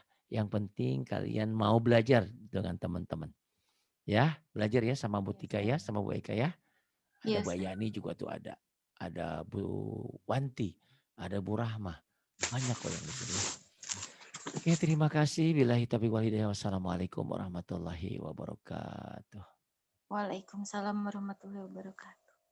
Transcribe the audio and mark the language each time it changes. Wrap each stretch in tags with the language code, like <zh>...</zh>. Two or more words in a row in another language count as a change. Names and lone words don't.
<id>Yang penting kalian mau belajar dengan teman-teman. Ya, belajar ya sama Bu Tika ya, sama Bu Eka ya. Ada Iya Bu Ustaz. Yani juga tuh ada. Ada Bu Wanti, ada Bu Rahmah. Banyak kok yang di sini ya. Oke, terima kasih.</id> <ar>بالله التوفيق والهداية. والسلام عليكم ورحمة الله وبركاته. وعليكم السلام ورحمة الله وبركاته.</ar>